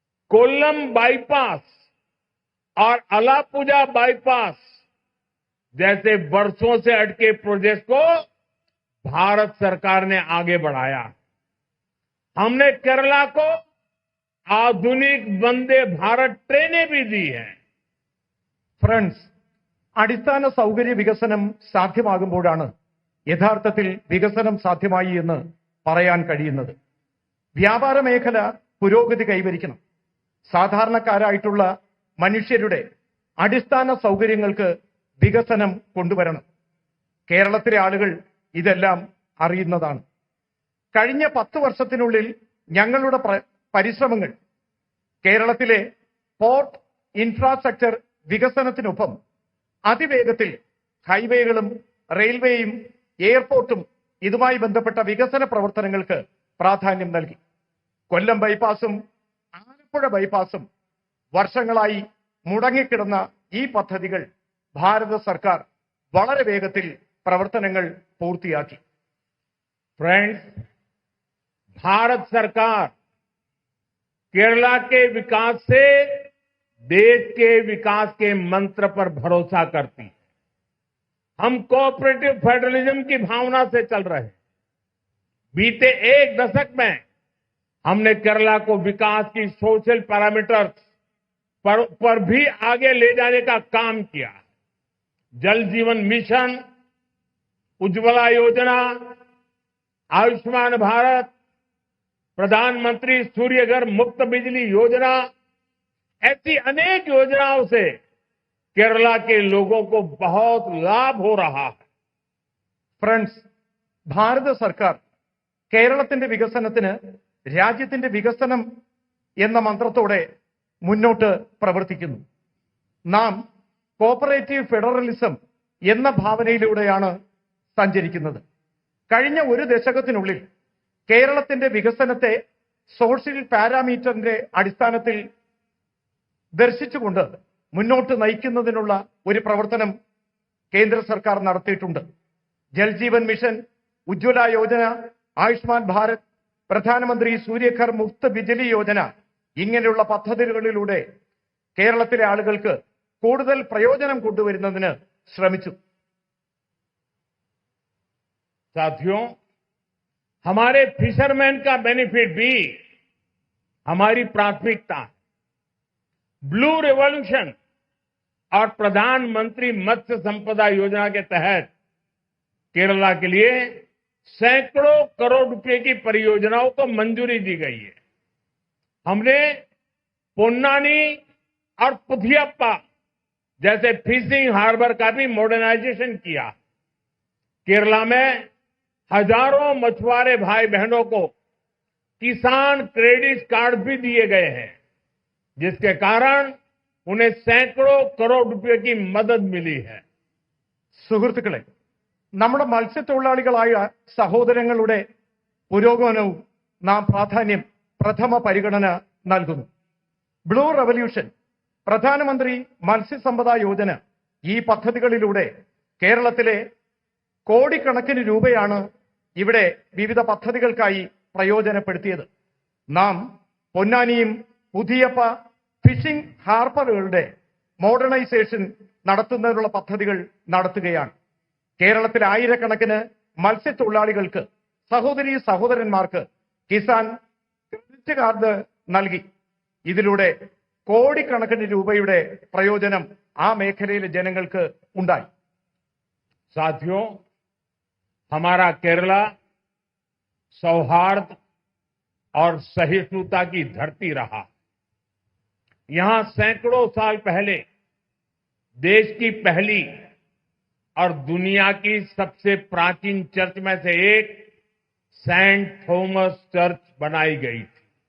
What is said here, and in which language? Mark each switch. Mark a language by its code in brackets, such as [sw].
[hi] Kollam bypass और Alappuzha bypass जैसे वर्षों से अटके प्रोजेक्ट को भारत सरकार ने आगे बढ़ाया। हमने केरला को आधुनिक वंदे भारत ट्रेनें भी दी हैं। [ml] ഫ്രണ്ട്സ്, അടിസ്ഥാന സൗകര്യ വികസനം സാധ്യമാകുമ്പോഴാണ് യഥാർത്ഥത്തിൽ വികസനം സാധ്യമായി എന്ന് പറയാൻ കഴിയുന്നത്. വ്യാപാര മേഖല പുരോഗതി കൈവരിക്കണം. സാധാരണക്കാരായിട്ടുള്ള മനുഷ്യരുടെ അടിസ്ഥാന സൗകര്യങ്ങൾക്ക് വികസനം കൊണ്ടുവരണം. കേരളത്തിലെ ആളുകൾ ഇതെല്ലാം അറിയുന്നതാണ്. കഴിഞ്ഞ 10 വർഷത്തിനുള്ളിൽ ഞങ്ങളുടെ പരിശ്രമങ്ങൾ കേരളത്തിലെ പോർട്ട് ഇൻഫ്രാസ്ട്രക്ചർ വികസനത്തിനൊപ്പം അതിവേഗത്തിൽ ഹൈവേകളും റെയിൽവേയും എയർപോർട്ടും ഇതുമായി ബന്ധപ്പെട്ട വികസന പ്രവർത്തനങ്ങൾക്ക് പ്രാധാന്യം നൽകി. കൊല്ലം ബൈപ്പാസും ആലപ്പുഴ ബൈപ്പാസും വർഷങ്ങളായി മുടങ്ങിക്കിടന്ന ഈ പദ്ധതികൾ ഭാരത സർക്കാർ വളരെ വേഗത്തിൽ പ്രവർത്തനങ്ങൾ പൂർത്തിയാക്കി. [hi] फ्रेंड्स, भारत सरकार केरला के विकास से देश के विकास के मंत्र पर भरोसा करती है। हम कोऑपरेटिव फेडरलिज्म की भावना से चल रहे हैं। बीते 1 दशक में हमने केरला को विकास की सोशल पैरामीटर्स पर भी आगे ले जाने का काम किया। जल जीवन मिशन, उज्ज्वला योजना, आयुष्मान भारत, प्रधानमंत्री सूर्यघर मुफ्त बिजली योजना, ऐसी अनेक योजनाओं से केरला के लोगों को बहुत लाभ हो रहा है. [ml] ഫ്രണ്ട്സ്, ഭാരത സർക്കാർ കേരളത്തിന്റെ വികസനത്തിന് രാജ്യത്തിന്റെ വികസനം എന്ന മന്ത്രത്തോടെ മുന്നോട്ട് പ്രവർത്തിക്കുന്നു. നാം കോപ്പറേറ്റീവ് ഫെഡറലിസം എന്ന ഭാവനയിലൂടെയാണ് സഞ്ചരിക്കുന്നത്. കഴിഞ്ഞ 1 ദശകത്തിനുള്ളിൽ കേരളത്തിന്റെ വികസനത്തെ സോഷ്യൽ പാരാമീറ്ററിന്റെ അടിസ്ഥാനത്തിൽ ദർശിച്ചുകൊണ്ട് മുന്നോട്ട് നയിക്കുന്നതിനുള്ള ഒരു പ്രവർത്തനം കേന്ദ്ര സർക്കാർ നടത്തിയിട്ടുണ്ട്. ജൽജീവൻ മിഷൻ, ഉജ്ജ്വല യോജന, ആയുഷ്മാൻ ഭാരത്, പ്രധാനമന്ത്രി സൂര്യഘർ മുഫ്ത് ബിജ്ലി യോജന ഇങ്ങനെയുള്ള പദ്ധതികളിലൂടെ കേരളത്തിലെ ആളുകൾക്ക് കൂടുതൽ പ്രയോജനം കൊണ്ടുവരുന്നതിന് ശ്രമിച്ചു. [hi] साथियों, हमारे फिशरमैन का बेनिफिट भी हमारी प्राथमिकता है। ब्लू रिवॉल्यूशन और प्रधानमंत्री मत्स्य संपदा योजना के तहत केरला के लिए सैकड़ों करोड़ रुपए की परियोजनाओं को मंजूरी दी गई है। हमने पोन्नानी और पुथियप्पा जैसे फिशिंग हार्बर का भी मॉडर्नाइजेशन किया। केरला में हजारों मछुआरे भाई बहनों को किसान क्रेडिट कार्ड भी दिए गए हैं, जिसके कारण उन्हें सैकड़ों करोड़ रुपए की मदद मिली है. [ml] സുഹൃത്തുക്കളെ, നമ്മുടെ മത്സ്യത്തൊഴിലാളികളായ സഹോദരങ്ങളുടെ പുരോഗമനവും നാം പ്രഥമ പരിഗണന നൽകുന്നു. ബ്ലൂ റവല്യൂഷൻ, പ്രധാനമന്ത്രി മത്സ്യസമ്പദ യോജന, ഈ പദ്ധതികളിലൂടെ കേരളത്തിലെ കോടിക്കണക്കിന് രൂപയാണ് ഇവിടെ വിവിധ പദ്ധതികൾക്കായി പ്രയോജനപ്പെടുത്തിയത്. നാം പൊന്നാനിയും പുതിയപ്പ ഫിഷിംഗ് ഹാർബറുകളുടെ മോഡേണൈസേഷൻ നടത്തുന്നതിനുള്ള പദ്ധതികൾ നടത്തുകയാണ്. കേരളത്തിലെ ആയിരക്കണക്കിന് മത്സ്യത്തൊഴിലാളികൾക്ക്, സഹോദരീ സഹോദരന്മാർക്ക് കിസാൻ ക്രെഡിറ്റ് കാർഡ് നൽകി. ഇതിലൂടെ കോടിക്കണക്കിന് രൂപയുടെ പ്രയോജനം ആ മേഖലയിലെ ജനങ്ങൾക്ക് ഉണ്ടായി. [hi] साथियों, हमारा केरला सौहार्द और सहिष्णुता की धरती रहा। यहां सैकड़ों साल पहले देश की पहली और दुनिया की सबसे प्राचीन चर्च में से एक सेंट थॉमस चर्च बनाई गई थी।